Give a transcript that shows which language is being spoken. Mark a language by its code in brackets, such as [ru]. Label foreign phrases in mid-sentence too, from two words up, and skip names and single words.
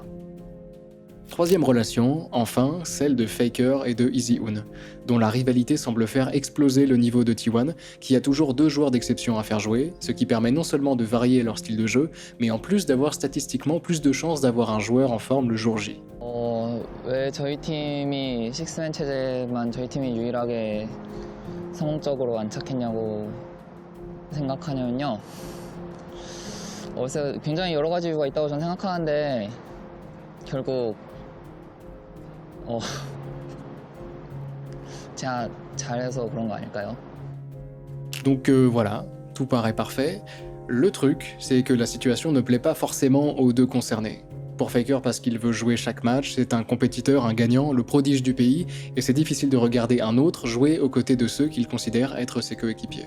[fr] Troisième relation, enfin, celle de Faker et de EasyOon, dont la rivalité semble faire exploser le niveau de T1, qui a toujours 2 joueurs d'exception à faire jouer, ce qui permet non seulement de varier leur style de jeu, mais en plus d'avoir statistiquement plus de chances d'avoir un joueur en forme le jour J. [ko] 왜 저희 팀이 6맨 체제만 저희 팀이 유일하게 성공적으로 안착했냐고 생각하냐면요. 그래서 굉장히 여러 가지 이유가 있다고 저는 생각하는데 결국 제가 잘해서 그런 거 아닐까요? [fr] Donc voilà, tout paraît parfait. Le truc, c'est que la situation ne plaît pas forcément aux 2 concernés. Pour Faker parce qu'il veut jouer chaque match, c'est un compétiteur, un gagnant, le prodige du pays, et c'est difficile de regarder un autre jouer aux côtés de ceux qu'il considère être ses coéquipiers.